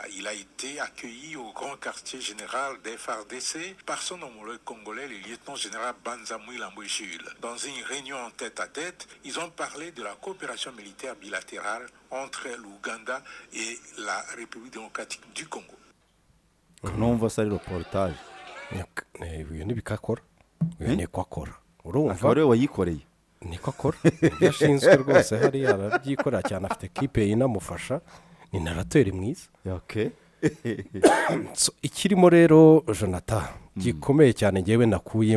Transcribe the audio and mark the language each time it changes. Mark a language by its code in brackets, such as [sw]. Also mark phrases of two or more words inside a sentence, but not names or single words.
[fr] Il a été accueilli au grand quartier général des FARDC par son homologue congolais, le lieutenant général Banza Mwilambo Jules. Dans une réunion en tête-à-tête, ils ont parlé de la coopération militaire bilatérale entre l'Ouganda et la République démocratique du Congo. [rw] numva se ari reportage uyu nibiko akora uyu niko akora urumva akaba ariwe wayikoreye niko akora ibyo ashinzwe rwose hariya arabyikorera cyane afite kipe inamufasha ni narateri mwiza ikirimo rero Jonathan gikomeye cyane ngewe nakuyemo